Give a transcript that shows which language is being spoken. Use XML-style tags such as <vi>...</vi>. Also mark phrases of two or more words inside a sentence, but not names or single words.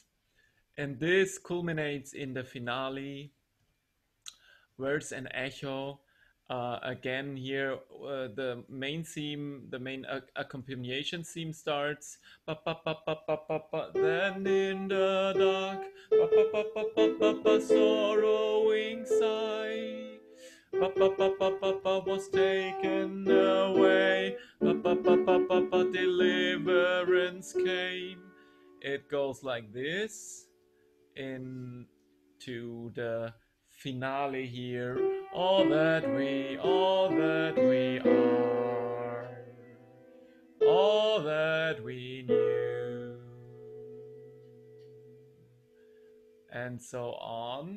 <en>And this culminates in the finale, words and echo. Again, here the main theme, the main accompaniation theme starts. Ba, ba, ba, ba, ba, ba, ba. Then in the dark, ba, ba, ba, ba, ba, ba, ba, sorrowing sigh. Ba, ba, ba, ba, ba, ba, was taken away. Ba, ba, ba, ba, ba, ba, deliverance came. It goes like this into the finale here. All that we are, all that we knew, and so on.</en>